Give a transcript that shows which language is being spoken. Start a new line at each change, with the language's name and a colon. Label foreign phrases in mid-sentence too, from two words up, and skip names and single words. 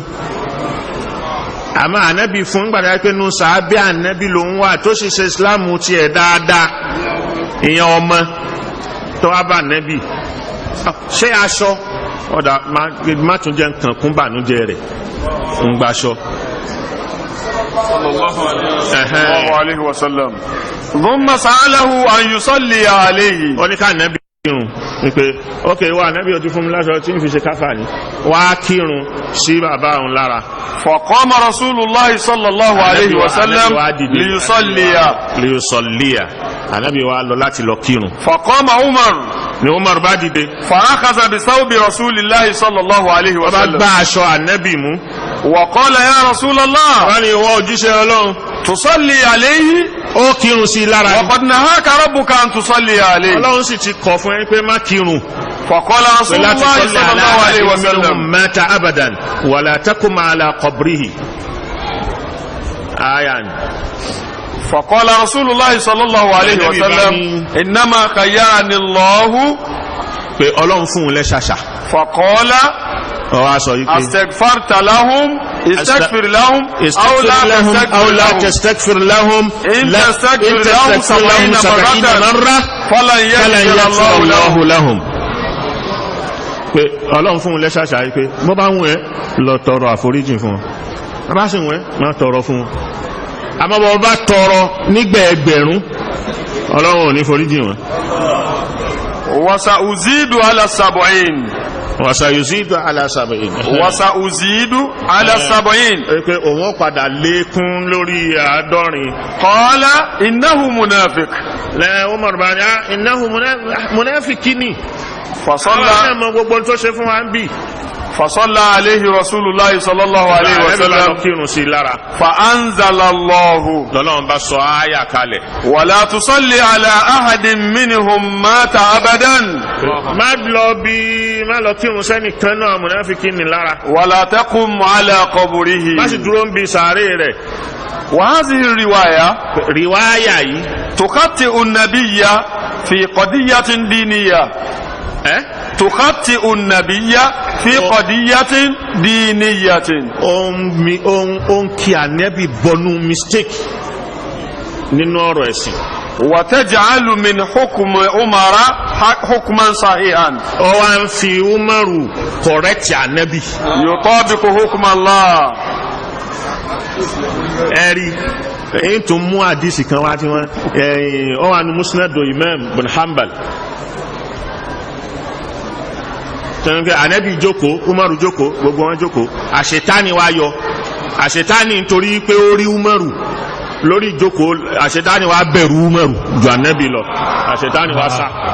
Yoruba: àmọ́ ànábì fún gbàdá pé nù sàábẹ́ ànábì ló ń wà tó sì ṣe ìsìláàmù tiẹ̀ dáadáa ìyẹn ọmọ tó wá bá ànábì ṣé aṣọ ọ̀dà má tún jẹ́ nǹkan kún bànújẹ́ rẹ̀ ń gbaṣọ.
Arabic: صلى الله عليه وسلم. ثم سأله أن يصلي عليه.
Yoruba: ó ní ká ànábì kírun wípé ok wà ànábì ó ti fún mi láṣọ tí ń fi ṣe káfà ní wá kírun sí bàbá òun lára. فقام رسول الله صلى الله عليه وسلم ليصلي ànábì wá lọ láti lọ kírun.
Arabic: فقام عمر
Yoruba: ni Umar bá dìde.
Arabic: فأخذ بثوب رسول الله صلى الله عليه
Yoruba: wọ́n bá
Arabic: وسلم.
Yoruba: gbá aṣọ ànábì mú.
Arabic: وقال يا رسول الله.
Yoruba: wọ́n ní ìwọ òjíṣẹ́ Ọlọ́run.
Arabic: تصلي عليه.
Yoruba: ó kírun sí lára.
Arabic: وقد نهاك ربك أن تصلي عليه.
Yoruba: Ọlọ́run sì ti kọ̀ fún ẹ pé má kírun.
Arabic: فقال رسول الله صلى الله عليه وسلم. مات أبدا ولا تقم على قبره. آيان. فقال رسول الله صلى الله عليه وسلم إنما خيرني الله.
Yoruba: pé Ọlọ́run fún un lẹ́ṣàṣà.
Arabic: فقال استغفرت لهم استغفر لهم أو لا تستغفر لهم إن تستغفر لهم 70 مرة فلن يغفر الله لهم.
Yoruba: pé Ọlọ́run fún un lẹ́ṣàṣà yìí pé bó bá wù ẹ́ lọ tọrọ àforíjì fún wọn bó bá sì wù ẹ́ má tọrọ fún wọn àmọ́ bó bá tọrọ nígbà ẹgbẹ̀rún Ọlọ́run ò ní foríjì wọn.
Arabic: وسأزيد على 70. وسيزيد على 70. وسأزيد على 70.
Yoruba: pé òun padà lékún lórí 70.
Arabic: قال إنه منافق.
Yoruba: lẹ́ Umar bá ní
Arabic: إنه منافق
Yoruba: ni.
Arabic: فصلى فصلى عليه رسول الله صلى الله عليه وسلم فأنزل الله ولا تصلي على أحد منهم مات أبدا ولا تقم على قبره. وهذه الرواية تخطئ النبي في قضية دينية. تخطئ النبي في قضية دينية.
Yoruba: kí ànábì bọnú mistake nínú ọ̀rọ̀ ẹ̀sìn.
Arabic: وتجعل من حكم عمر حكما صحيحا.
Yoruba: ó wá ń fi Umaru correct ànábì.
Arabic: يطابق حكم الله.
Yoruba: ẹ̀rí èyí tó mú àdìsí kan wá tí wọ́n ó wà ní Musnad Imam bin Hanbal. tẹnukẹ anabi jókòó Umaru jókòó gbogbo wọn jókòó àṣetáni wá yọ àṣetáni nítorí pé ó rí Umaru lórí jókòó àṣetáni wá bẹ̀rù Umaru ju anabi lọ àṣetáni wá sá.